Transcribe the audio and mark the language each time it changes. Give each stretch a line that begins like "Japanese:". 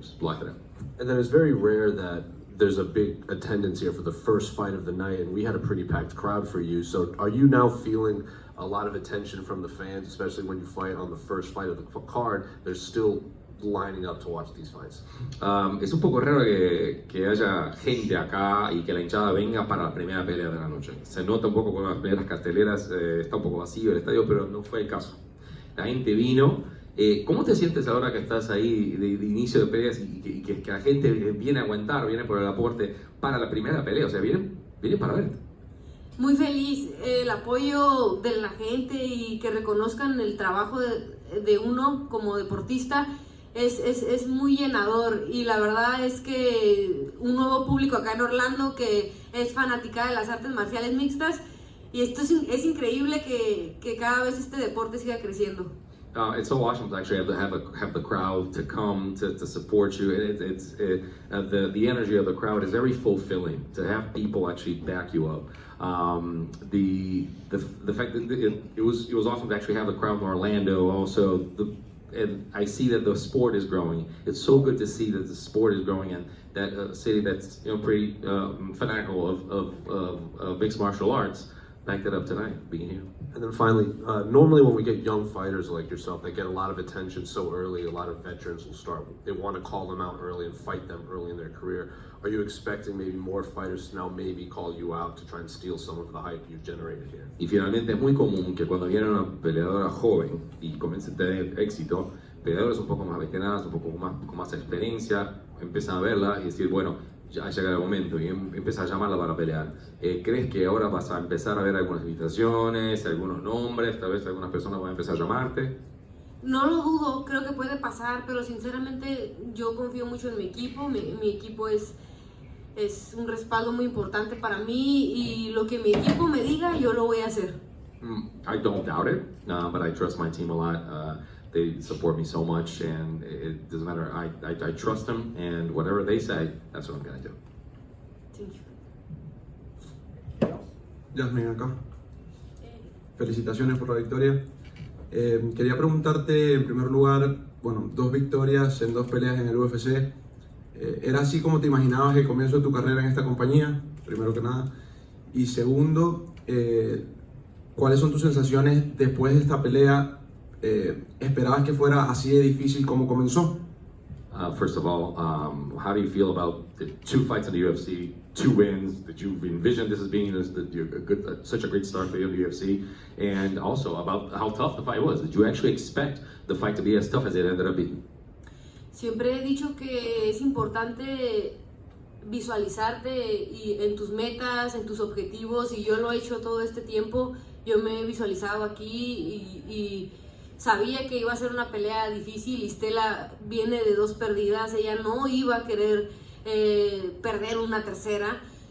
English: Just blocked it out. And then it's very rare that there's a big attendance here for the first fight of the night, and we had a pretty packed crowd for you. So are you now feeling a lot of attention from the fans, especially when you fight on the first fight of the card? There's still lining up to watch these fights.
Spanish: Es un poco raro que haya gente acá y que la hinchada venga para la primera pelea de la noche. Se nota un poco con las primeras carteleras, está un poco vacío el estadio, pero no fue el caso. La gente vino. ¿Cómo te sientes ahora que estás ahí de inicio de peleas y que la gente viene a aguantar, viene por el aporte para la primera pelea? O sea, viene para verte. Muy feliz, el apoyo de la gente y que reconozcan el trabajo de uno como deportista es muy llenador, y la verdad es que un nuevo público acá en Orlando que es fanática de las artes marciales mixtas, y esto es increíble que cada vez este deporte siga creciendo.
English: It's so awesome to actually have the crowd to come to support you. The energy of the crowd is very fulfilling. To have people actually back you up. The fact that it was awesome to actually have the crowd in Orlando. Also, and I see that the sport is growing. It's so good to see that the sport is growing, and that city that's pretty fanatical of mixed martial arts backed it up tonight, being here. And then finally, normally when we get young fighters like yourself, they get a lot of attention so early. A lot of veterans will start, they want to call them out early and fight them early in their career. Are you expecting maybe more fighters to now maybe call you out to try and steal some of the hype you've generated here?
Spanish: Y finalmente es muy común que cuando viene una peleadora joven y comienza a tener éxito, peleadores un poco más veteranos, un poco más, con más experiencia, empiezan a verla y decir, bueno, ya ha llegado el momento, y empieza a llamarla para pelear. ¿Crees que ahora vas a empezar a ver algunas invitaciones, algunos nombres, tal vez algunas personas van a empezar a llamarte? No lo dudo, creo que puede pasar, pero sinceramente yo confío mucho en mi equipo. Mi equipo es un respaldo muy importante para mí, y lo que mi equipo me diga, yo lo voy a hacer.
English: I don't doubt it, but I trust my team a lot. They support me so much, and it doesn't matter. I trust them, and whatever they say, that's what I'm going to do. Thank you.
Spanish: Yazmin, acá. Felicitaciones por la victoria. Quería preguntarte, en primer lugar, bueno, 2 victorias en 2 peleas en el UFC. ¿Era así como te imaginabas el comienzo de tu carrera en esta compañía? Primero que nada. Y segundo, ¿cuáles son tus sensaciones después de esta pelea? ¿Esperabas que fuera así de difícil como comenzó?
English: First of all, how do you feel about the 2 fights in the UFC, 2 wins? Did you envision this as being such a great start for you in the UFC? And also about how tough the fight was. Did you actually expect the fight to be as tough as it ended up being?
Spanish: Siempre he dicho que es importante visualizarte y en tus metas, en tus objetivos, y yo lo he hecho todo este tiempo. Yo me he visualizado aquí y sabía que iba a ser una pelea difícil. Stella viene de 2 perdidas, ella no iba a querer perder una tercera.